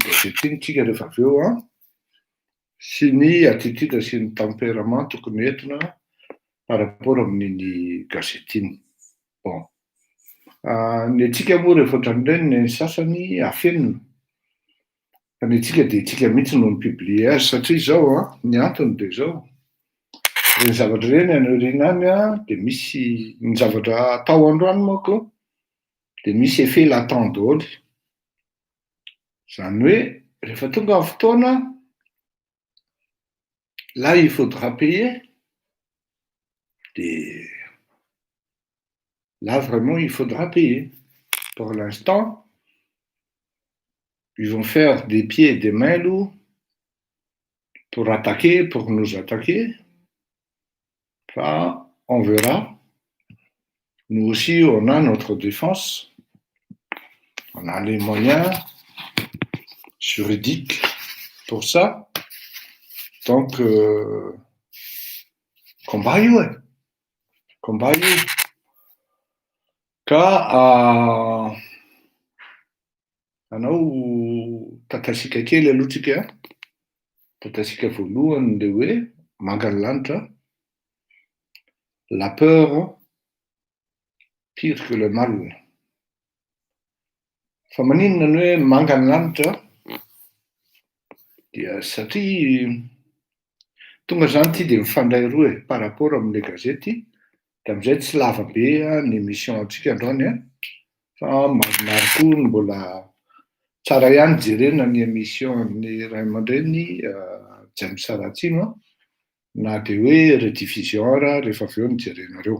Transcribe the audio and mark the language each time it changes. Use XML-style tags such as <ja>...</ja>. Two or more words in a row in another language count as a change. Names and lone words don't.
<mg>gazety iny tsika rehefa avy eo sy ny attitude sy ny tempérament tokony entina</mg> <fr>par rapport</fr> <mg>amin'iny gazety iny bon ny atsika moa rehefa ohatran'ireny ny sasany afenina fa ny atsika de tsika mihitsy no mipublie azy satria zao ny antony de zao reny zavatra reny anarina any de misy ny zavatra atao androany moko de misy</mg> <fr>effet latent</fr> <mg>daholo zany hoe rehefa tonga amin'ny fotoana</mg> <fr>là il faudra payer de là vraiment il faudra payer pour l'instant ils vont faire des pieds et des mains lourds pour attaquer, pour nous attaquer. Enfin, on verra. Nous aussi, on a notre défense. On a les moyens juridiques pour ça. Donc, combat ouais.</fr> <mg>Combat Ka anao tatasika kely aloha tsika tatasika voalohany le hoe manga ny lanitra</mg> <fr>la peur pire que le mal</fr> <mg>fa maninona ny hoe manga ny lanitra dia satria tonga zany ty de mifandray roa</mg> <fr>par rapport</fr> <mg>amin'le gazety de am'izay tsy lava be ny émission antsika androany fa maromaro koa ny mbola tsara ihany jerena ny émission-ny ray aman-dreny James Saratsino na de hoe rediffusion ara rehefa avy eo ny jerenareo.</mg>